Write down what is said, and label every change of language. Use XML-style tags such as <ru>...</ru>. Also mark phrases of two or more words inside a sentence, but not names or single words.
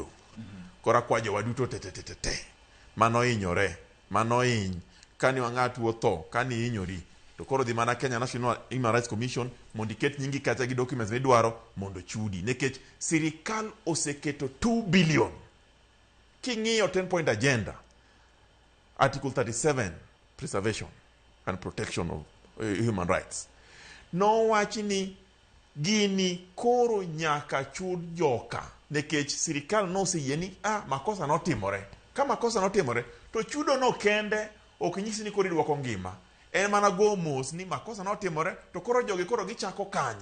<luo>Kora kwajo waduto te mano hinyore, mano hiny, kani wang'atu otho, kani hinyori, to koro dhi mana Kenya National Human Rights Commission mondo iket nyingi kata gi documents midwaro mondo chudi. Nekech sirikal oseketo 2 billion.</luo> <en>King'iyo 10-point agenda, Article 37, preservation and protection of human rights.</en> <luo>No wachi ni gini koro nyaka chud joka. Nekech sirikal no seyie ni makosa notimore. Ka makosa notimore to chudo no kende ok nyisi ni koro idwoko ngima. En mana go mos ni makosa notimore to koro jogi koro gichako kanye.</luo>